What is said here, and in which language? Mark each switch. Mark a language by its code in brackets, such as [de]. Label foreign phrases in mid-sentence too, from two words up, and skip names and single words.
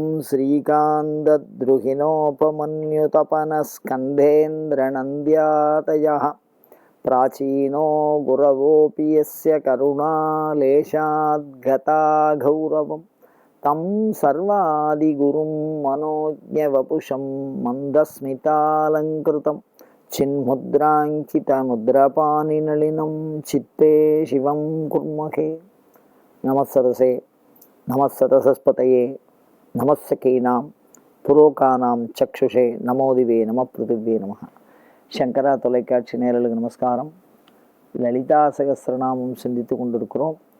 [sa] श्रीकान्तद्रुहिणोपमन्युतपनस्कन्धेन्द्रनन्द्यातयः प्राचीनो गुरवोऽपि यस्य करुणालेशाद्गता गौरवं तं सर्वादिगुरुं मनोज्ञवपुषं मन्दस्मितालङ्कृतं चिन्मुद्राङ्कितमुद्रपाणिनलिनं चित्ते शिवं कुर्महे। नमः सरसे नमः सरस्पतये नमः शकीनां पुरोगाणां चक्षुषे नमो दिवे नमः पृथिव्यै नमः. [ta] சங்கரா தொலைக்காட்சி நேயர்களுக்கு நமஸ்காரம். லலிதா சகஸ்ரநாமம் சிந்தித்து கொண்டிருக்கிறோம்.